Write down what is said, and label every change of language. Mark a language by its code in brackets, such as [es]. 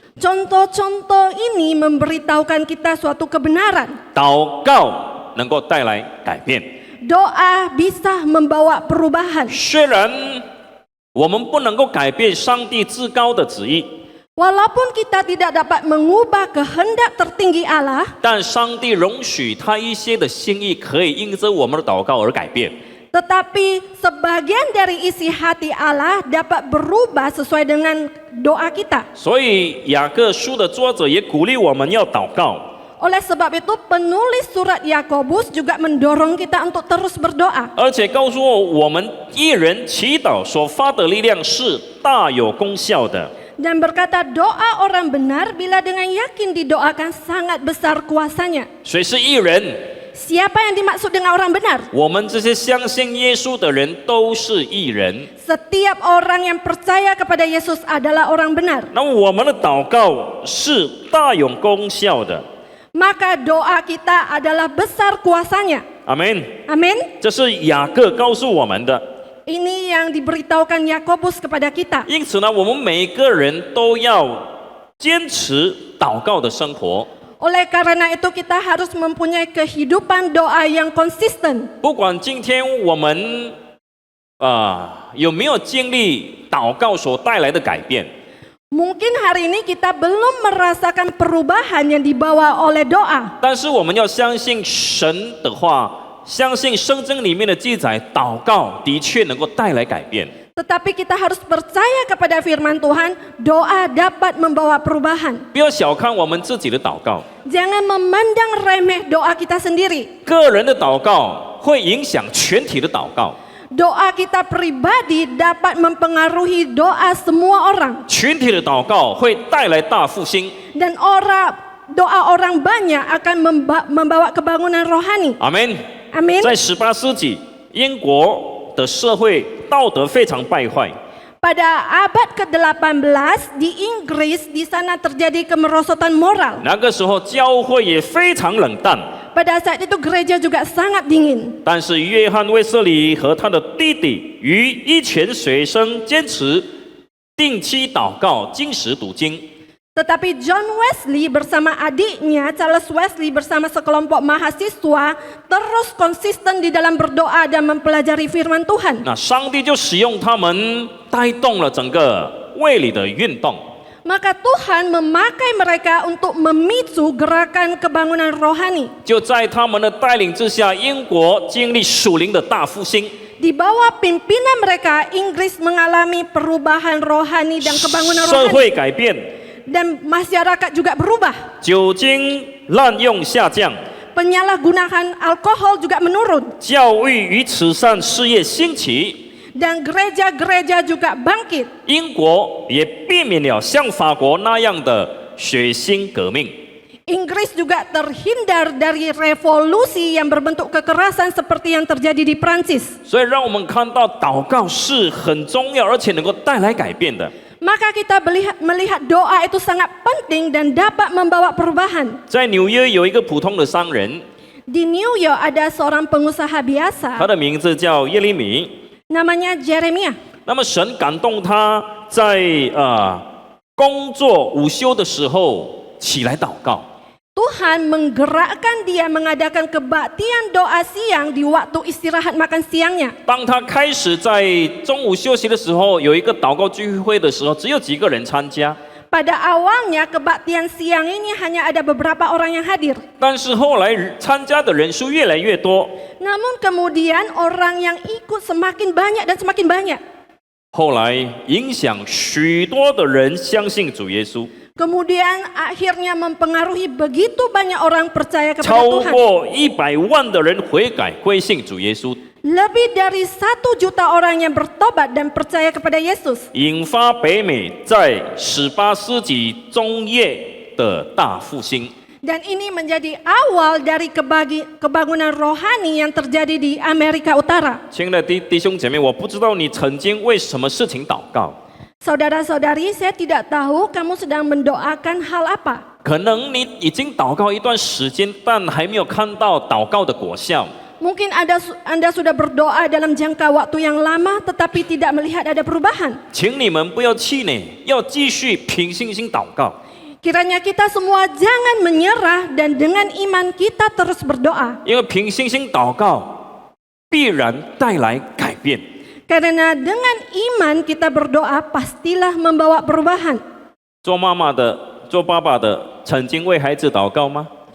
[id] Contoh-contoh ini memberitahukan kita suatu kebenaran. [zh] 祷告能够带来改变。 [id] Doa bisa membawa perubahan. [zh] 虽然我们不能够改变上帝至高的旨意， [id] Walaupun kita tidak dapat mengubah kehendak tertinggi Allah, [zh] 但上帝容许他一些的心意可以因着我们的祷告而改变。 [id] tetapi sebagian dari isi hati Allah dapat berubah sesuai dengan doa kita. [zh] 所以雅各书的作者也鼓励我们要祷告。 [id] Oleh sebab itu penulis surat Yakobus juga mendorong kita untuk terus berdoa. [zh] 而且告诉我们，一人祈祷所发的力量是大有功效的。 [id] Dan berkata doa orang benar bila dengan yakin didoakan sangat besar kuasanya. [zh] 谁是义人？ [id] Siapa yang dimaksud dengan orang benar? [zh] 我们这些相信耶稣的人都是义人。 [id] Setiap orang yang percaya kepada Yesus adalah orang benar. [zh] 那我们的祷告是大有功效的。 [id] Maka doa kita adalah besar kuasanya. [zh] 阿门。 [id] Amin. [zh] 这是雅各告诉我们的。 [id] Ini yang diberitahukan Yakobus kepada kita. [zh] 因此呢，我们每个人都要坚持祷告的生活。 [id] Oleh karena itu kita harus mempunyai kehidupan doa yang konsisten. [zh] 不管今天我们有没有经历祷告所带来的改变， [id] Mungkin hari ini kita belum merasakan perubahan yang dibawa oleh doa. [zh] 但是我们要相信神的话，相信圣经里面的记载，祷告的确能够带来改变。 [id] Tetapi kita harus percaya kepada firman Tuhan, doa dapat membawa perubahan. [zh] 不要小看我们自己的祷告， [id] Jangan memandang remeh doa kita sendiri. [zh] 个人的祷告会影响全体的祷告， [id] Doa kita pribadi dapat mempengaruhi doa semua orang. [zh] 群体的祷告会带来大复兴。 [id] Dan doa orang banyak akan membawa kebangunan rohani. [zh] 阿门。 [id] Amin. [zh] 在18世纪，英国的社会道德非常败坏。 [id] Pada abad ke-18 di Inggris, di sana terjadi kemerosotan moral. [zh] 那个时候教会也非常冷淡， [id] Pada saat itu gereja juga sangat dingin. [zh] 但是约翰卫斯理和他的弟弟与一群学生坚持定期祷告、经时读经。 [id] Tetapi John Wesley bersama adiknya, Charles Wesley bersama sekelompok mahasiswa terus konsisten di dalam berdoa dan mempelajari firman Tuhan. [zh] 那上帝就使用他们带动了整个卫理的运动。 [id] Maka Tuhan memakai mereka untuk memicu gerakan kebangunan rohani. [zh] 就在他们的带领之下，英国经历属灵的大复兴， [id] Di bawah pimpinan mereka, Inggris mengalami perubahan rohani dan kebangunan [zh] 社 [id] rohani. [zh] 会改变， [id] Dan masyarakat juga berubah. [zh] 酒精滥用下降， [id] Penyalahgunaan alkohol juga menurun. [zh] 教育与慈善事业兴起。 [id] Dan gereja-gereja juga bangkit. [zh] 英国也避免了像法国那样的血腥革命。 [id] Inggris juga terhindar dari revolusi yang berbentuk kekerasan seperti yang terjadi di Prancis. [zh] 所以让我们看到祷告是很重要，而且能够带来改变的。 [id] Maka kita melihat doa itu sangat penting dan dapat membawa perubahan. [zh] 在纽约有一个普通的商人， [id] Di New York ada seorang pengusaha [zh] 他 [id] biasa [zh] 的名字叫耶利米。 [id] namanya Jeremia. [zh] 那么神感动他在工作午休的时候起来祷告。 [id] Tuhan menggerakkan dia mengadakan kebaktian doa siang di waktu istirahat makan siangnya. [zh] 当他开始在中午休息的时候，有一个祷告聚会的时候，只有几个人参加。 [id] Pada awalnya kebaktian siang ini hanya ada beberapa orang yang hadir. [zh] 但是后来参加的人数越来越多， [id] Namun kemudian orang yang ikut semakin banyak dan semakin banyak. [zh] 后来影响许多的人相信主耶稣， [id] Kemudian akhirnya mempengaruhi begitu banyak orang percaya kepada [zh] 超 [id] Tuhan. [zh] 过100万的人悔改归信主耶稣， [id] Lebih dari 1 juta orang yang bertobat dan percaya kepada Yesus. [zh] 引发北美在18世纪中叶的大复兴。 [id] Dan ini menjadi awal dari kebangunan rohani yang terjadi di Amerika Utara. [zh] 亲爱的弟兄姐妹，我不知道你曾经为什么事情祷告， [id] Saudara-saudari, saya tidak tahu kamu sedang mendoakan hal apa. [zh] 可能你已经祷告一段时间，但还没有看到祷告的果效。 [id] Mungkin Anda sudah berdoa dalam jangka waktu yang lama tetapi tidak melihat ada perubahan. [zh] 请你们不要气馁，要继续凭信心祷告。 [id] Kiranya kita semua jangan menyerah dan dengan iman kita terus berdoa. [zh] 因为凭信心祷告必然带来改变。 [id] Karena dengan iman kita berdoa pastilah membawa perubahan. [zh] 做妈妈的、做爸爸的，曾经为孩子祷告吗？